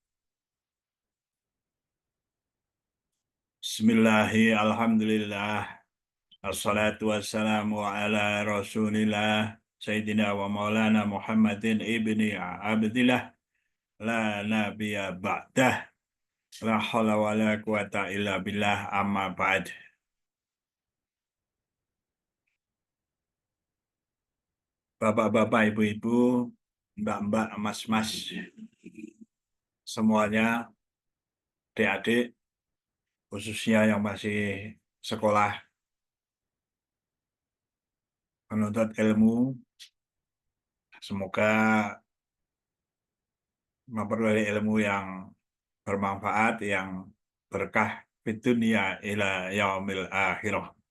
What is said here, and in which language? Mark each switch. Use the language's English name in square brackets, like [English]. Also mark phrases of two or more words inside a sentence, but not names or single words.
[Arabic] بسم الله الحمد لله. الصلاة والسلام على رسول الله. سيدنا ومولانا محمد بن عبد الله. لا نبي بعده. لا حول ولا قوة إلا بالله أما بعد. [Indonesian] Bapak-bapak, ibu-ibu, mbak-mbak, mas-mas, semuanya, adik-adik, khususnya yang masih sekolah menuntut ilmu, semoga memperoleh ilmu yang bermanfaat, yang berkah di dunia [Arabic] إلى يوم الآخرة.